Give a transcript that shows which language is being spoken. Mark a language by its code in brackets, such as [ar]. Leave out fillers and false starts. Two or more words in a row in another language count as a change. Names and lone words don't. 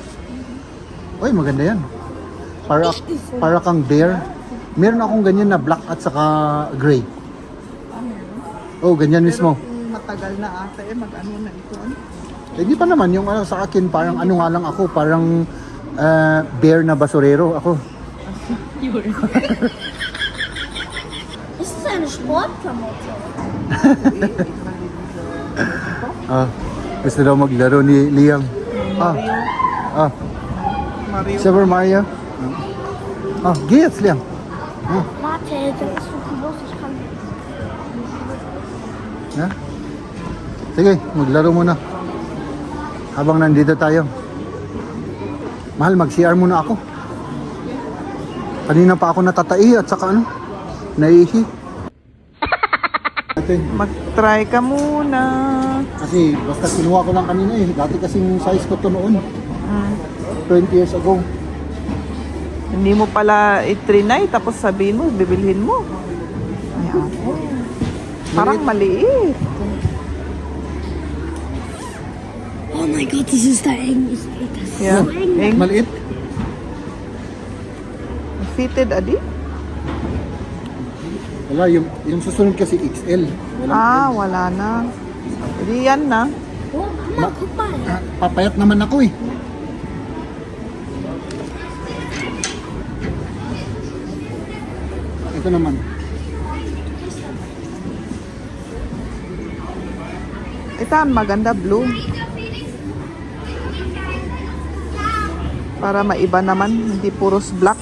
[tl] Uy, maganda yan. Para kang bear. Meron akong ganyan na black at saka gray. Oh, ganyan mismo. Matagal na ata mag-ano na ito. Hindi pa naman yung sa akin parang ano nga lang ako, parang bear na basurero ako. [de] Ist es eine Sportklamotte? [tl] Gusto daw maglaro ni Liam. Mario. [de] Super Mario. Geh jetzt, Liam. Warte, das ist so groß, ich kann. [tl] Ha? Sige, maglaro muna. Habang nandito tayo. Mahal, mag-CR muna ako. Kanina pa ako natatai at saka ano, naihi. Ate, Mag-try ka muna. kasi basta kinuha ko lang kanina eh. Dati kasing size ko to noon. 20 years ago. Hindi mo pala itrinay tapos sabihin mo, bibilhin mo. Ay, ate. Parang maliit. [de] Oh mein Gott, das ist da eng. Das ist [en] Yeah. [de] so eng. Eng. [tl] Maliit. Fitted, adi? Wala, yung susunod kasi XL. Wala. Wala na. Hindi yan na. [de] Oh, Mama, guck mal. [tl] Papayat naman ako eh. Ito naman. Ito ang maganda, blue. Para maiba naman, hindi puros black.